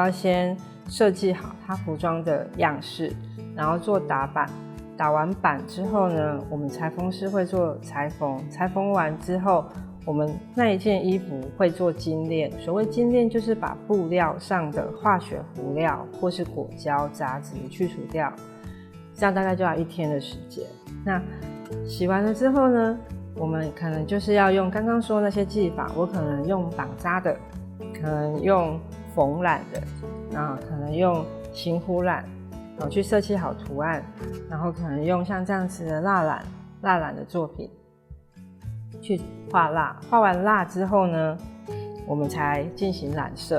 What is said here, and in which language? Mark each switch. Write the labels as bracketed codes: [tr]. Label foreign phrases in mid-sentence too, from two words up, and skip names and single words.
[zh] 要先設計好它服裝的樣式，然後做打版，打完版之後呢，我們裁縫師會做裁縫，裁縫完之後我們那一件衣服會做精煉，所謂精煉就是把布料上的化學糊料或是果膠雜質去除掉，這樣大概就要1天的時間。那洗完了之後呢，我们可能就是要用刚刚说那些技法，我可能用绑扎的，可能用缝染的，然后可能用型糊染，然后去设计好图案，然后可能用像这样子的蜡染的作品去画蜡，画完蜡之后呢，我们才进行染色。